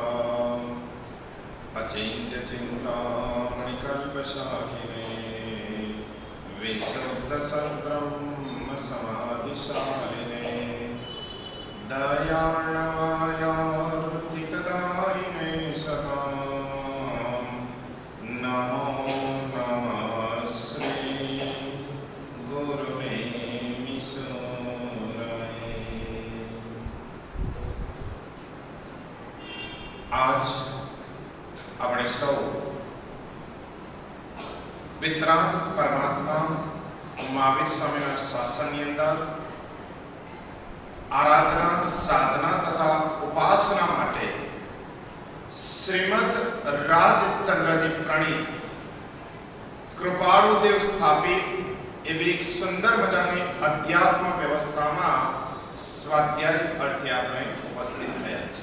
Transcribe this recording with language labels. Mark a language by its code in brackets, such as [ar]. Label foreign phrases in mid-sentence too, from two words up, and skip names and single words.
[sa] अचिन्त्यचिन्तामणिकल्पशाखिने विशुद्धसद्ब्रह्मसमाधिशालिने दयार्णवायार्तितदायिने सतां नमो नमः श्री गुरुवे ईश्वराय। [gu] आज આપણે સૌ વિતરાગ પરમાત્મા મહાવીર સ્વામીના શાસનની અંદર આરાધના સાધના તથા ઉપાસના માટે શ્રીમદ રાજચંદ્રજી પ્રણીત કૃપાળુદેવ સ્થાપિત એવી એક સુંદર મજાની અધ્યાત્મ વ્યવસ્થામાં સ્વાધ્યાય અર્થે આપણે ઉપસ્થિત થયા છે।